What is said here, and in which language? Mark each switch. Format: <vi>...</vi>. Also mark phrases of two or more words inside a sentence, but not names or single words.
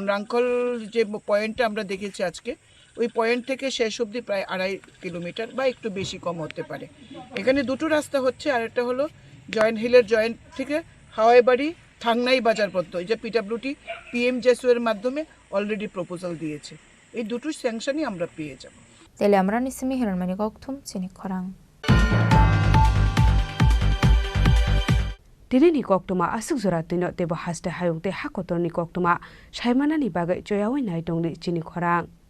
<bn>রাঙ্কল যে পয়েন্টটা আমরা দেখেছি আজকে, ওই পয়েন্ট থেকে শেষ অবধি প্রায় 2.5 কিলোমিটার বা একটু বেশি কম হতে পারে। এখানে দুটো রাস্তা হচ্ছে, আর একটা হলো জয়েন্ট হিলের জয়েন্ট থেকে হাওয়াইবাড়ি থাংনাই বাজার পর্যন্ত, এই যে পিডাব্লিউডি পিএমজেসও এর মাধ্যমে</bn> <en>already proposal</en> <bn>দিয়েছে। এই দুটো স্যাংশনই আমরা পেয়ে যাব।</bn> <trp>তেলে আমরা নিসমি হিরণমানি ককথুম চিনি খরাং Dinini koktuma asuk zora tino tebo haste hayung te hakotorni koktuma shaimanani bagai joyawai nai dongli chini khorang.</trp>